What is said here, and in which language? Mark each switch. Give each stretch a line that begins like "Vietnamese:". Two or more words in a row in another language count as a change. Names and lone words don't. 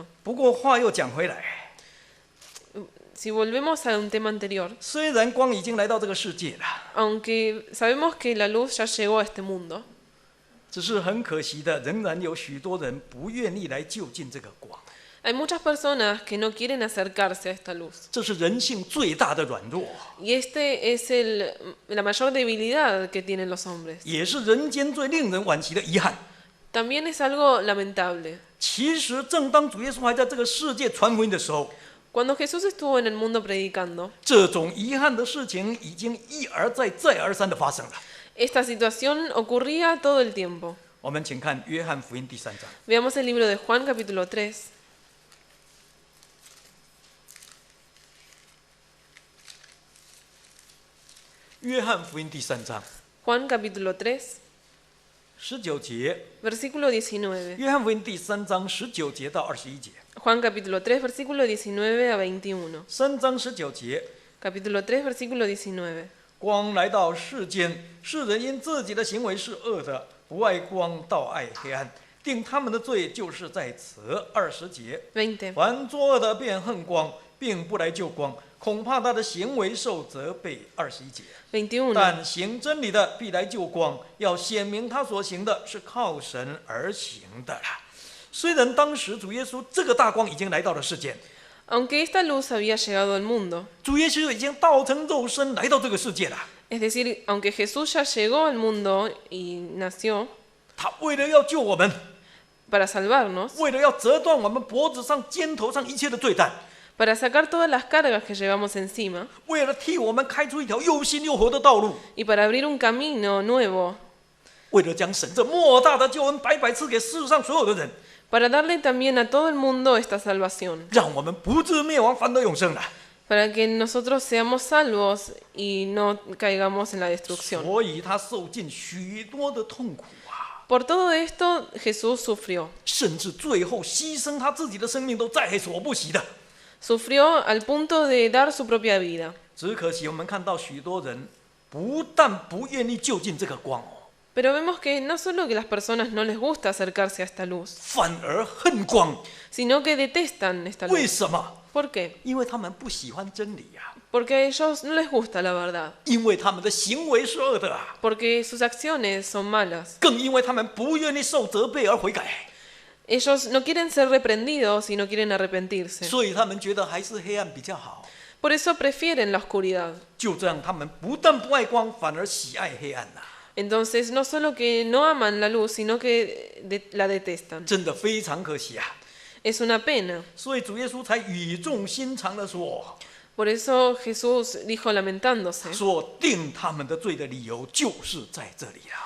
Chinese: 不过话又讲回来，
Spanish: Si volvemos a un tema anterior,
Chinese: 虽然光已经来到这个世界了，
Spanish: aunque sabemos que la luz ya llegó a este mundo,
Chinese: 只是很可惜的，仍然有许多人不愿意来就近这个光。
Spanish: hay muchas personas que no quieren acercarse a esta luz.
Chinese: 这是人性最大的软弱，
Spanish: Y este es la mayor debilidad que tienen los hombres.
Chinese: 也是人间最令人惋惜的遗憾。
Spanish: También es algo lamentable.
Chinese: 其实，正当主耶稣还在这个世界传福音的时候，
Spanish: Cuando Jesús estuvo en el mundo predicando,
Chinese: 这种遗憾的事情已经一而再、再而三的发生了。
Spanish: esta situación ocurría todo el tiempo.
Chinese: 我们请看约翰福音第3章。
Spanish: Veamos el libro de Juan capítulo 3.
Chinese: 约翰福音第3章
Spanish: Juan capítulo 3,
Chinese: 19 节，
Spanish: versículo 19.
Chinese: 约翰福音第3章19节到21节。
Spanish: Juan capítulo 3, versículo 19 a 21.
Chinese: 3 章19节，
Spanish: Capítulo 3, versículo 19.
Chinese: 光来到世间，世人因自己的行为是恶的，不爱光，倒爱黑暗，定他们的罪就是在此。20节，
Spanish: 20.
Chinese: 凡作恶的便恨光，并不来救光，恐怕他的行为受责备。21节，
Spanish: 21.
Chinese: 但行真理的必来救光，要显明他所行的是靠神而行的了。虽然当时主耶稣这个大光已经来到了世间，
Spanish: Aunque esta luz había llegado al mundo,
Chinese: 主耶稣已经道成肉身来到这个世界了。
Spanish: es decir, aunque Jesús ya llegó al mundo y nació
Chinese: 他为了要救我们，
Spanish: para salvarnos,
Chinese: 为了要折断我们脖子上、肩头上一切的罪担，
Spanish: para sacar todas las cargas que llevamos encima
Chinese: 为了替我们开出一条又新又活的道路，
Spanish: y para abrir un camino nuevo,
Chinese: 为了将神这莫大的救恩白白赐给世上所有的人，
Spanish: para darle también a todo el mundo esta salvación,
Chinese: 让我们不至灭亡，反得永生了。
Spanish: para que nosotros seamos salvos y no caigamos en la destrucción.
Chinese: 所以他受尽许多的痛苦啊，
Spanish: Por todo esto Jesús sufrió.
Chinese: 甚至最后牺牲他自己的生命都在所不惜的。
Spanish: Sufrió al punto de dar su propia vida.
Chinese: 只可惜我们看到许多人不但不愿意就近这个光哦，
Spanish: Pero vemos que no solo que las personas no les gusta acercarse a esta luz,
Chinese: 反而恨光。
Spanish: sino que detestan esta
Chinese: 为
Spanish: luz.
Chinese: 什么？
Spanish: ¿Por qué?
Chinese: 因为他们不喜欢真理呀、
Spanish: Porque a ellos no les gusta la verdad,
Chinese: 因为他们的行为是恶的啊，
Spanish: porque sus acciones son malas.
Chinese: 更因为他们不愿意受责备而悔改，
Spanish: Ellos no quieren ser reprendidos y no quieren arrepentirse.
Chinese: 所以他们觉得还是黑暗比较好。
Spanish: Por eso prefieren la oscuridad.
Chinese: 就这样，他们不但不爱光，反而喜爱黑暗呐、
Spanish: Entonces, no solo que no aman la luz, sino que la detestan.
Chinese: 真的非常可惜啊！
Spanish: Es una pena.
Chinese: 所以主耶稣才语重心长的说，
Spanish: Por eso Jesús dijo lamentándose
Chinese: 说定他们的罪的理由就是在这里了。